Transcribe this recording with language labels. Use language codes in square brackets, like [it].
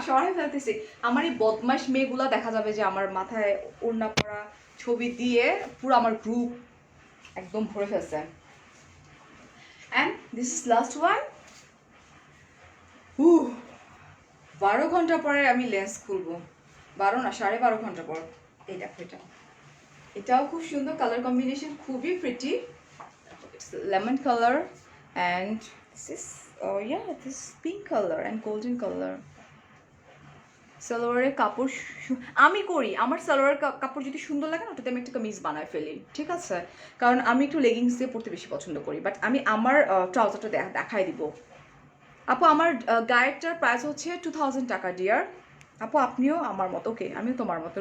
[bn] সরাই ফেলতেছি, আমার এই বদমাইশ মেয়েগুলা দেখা যাবে যে আমার মাথায় ওড়না পরা ছবি দিয়ে পুরো আমার গ্রুপ একদম ভরে ফেলছে। [en] And this is last one. [bn] 12 ঘন্টা পরে আমি লেন্স খুলবো, 12 না 12.5 ঘন্টা পর। এই দেখো, এটাও খুব সুন্দর কালার কম্বিনেশন, খুবই pretty. [en] It's lemon color and this is this pink color and golden color. [bn] সালোয়ারের কাপড় আমি করি, আমার সালোয়ারের কাপড় যদি সুন্দর লাগে না, ওটাতে আমি একটা কামিজ বানায় ফেলি, ঠিক আছে? কারণ আমি একটু লেগিংস দিয়ে পরতে বেশি পছন্দ করি। বাট আমি আমার ট্রাউজারটা দেখাই দিব। আপু আমার গায়েরটার প্রাইস হচ্ছে 2000 টাকা ডিয়ার। আপু আপনিও আমার মতো, ওকে আমিও তোমার মতো।